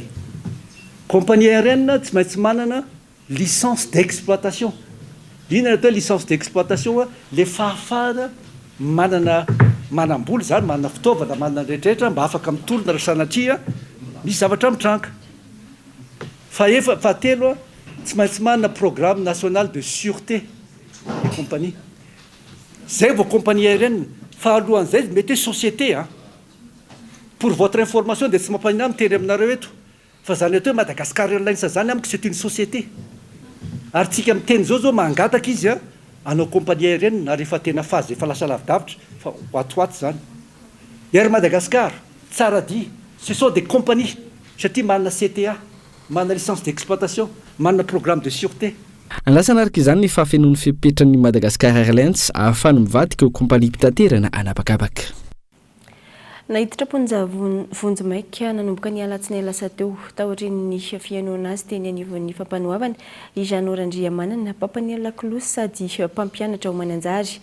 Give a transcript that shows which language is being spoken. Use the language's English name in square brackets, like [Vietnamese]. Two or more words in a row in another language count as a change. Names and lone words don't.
[French] Compagnie aérienne [Malagasy] tsy maintsy manana [French] licence d'exploitation. [Malagasy] Inona atao [French] licence d'exploitation? [Malagasy] Le fahafahana manamboly zany, manana fitaovana, manana rehetrarehetra mba afaka mitolona raha sanatria misy zavatra mitranga. Fahatelo tsy maintsy manana [French] programme national de sûreté des compagnies. [Malagasy] Zay [French] vos compagnie aérienne. [Malagasy] Fahalohany mety [French] société hein. Pour votre information [Malagasy] dia tsy mampanina miteny aminareo eto. Fa zany atao Madagascar Airlines zany amiko [French] c'est une société. [Malagasy] Ary tsika miteny zao mangataka izy anao [French] compagnie aérienne [Malagasy] na rehefa tena phase efa lasa lavidavitra fa hoatoato zany. Ery Madagascar tsara di, [French] ce sont des compagnies [Malagasy] satria manana CTA, manana [French] licence d'exploitation, [Malagasy] manana [French] programme de sûreté. [Malagasy] Anlasana araka izany ny fahafenoan'ny fipetrany Madagascar Airlines ahafahany mivadika eo kompania mpitaterana anabakabaka. Nahiditra vonjy maika nanomboka ny alatsinainy lasa teo taorian'ny fianoana azy teny anivon'ny fampanoavana i Jean Randriamanana pampany Lakolosy sady mpampianatra ho Mananjary.